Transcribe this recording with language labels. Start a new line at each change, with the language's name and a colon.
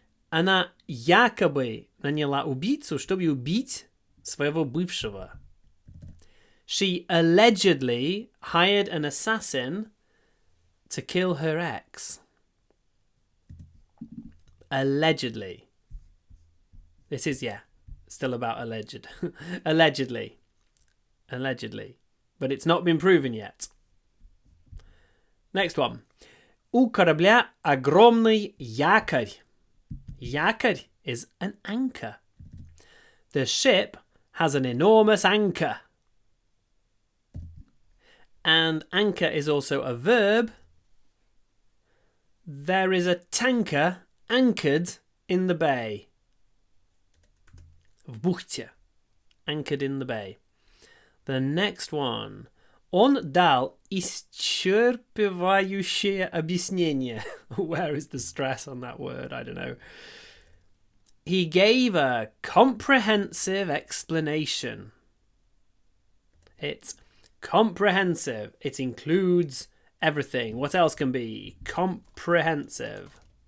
Russian: Она якобы наняла убийцу, чтобы убить своего бывшего.
English: She allegedly hired an assassin to kill her ex. Allegedly. This is, still about alleged. Allegedly. But it's not been proven yet. Next one.
Russian: У корабля огромный якорь.
English: Якорь is an anchor. The ship has an enormous anchor. And anchor is also a verb. There is a tanker anchored in the bay.
Russian: В бухте.
English: Anchored in the bay. The next one.
Russian: Он дал исчерпывающее объяснение.
English: Where is the stress on that word? I don't know. He gave a comprehensive explanation. It's comprehensive. It includes everything. What else can be? Comprehensive.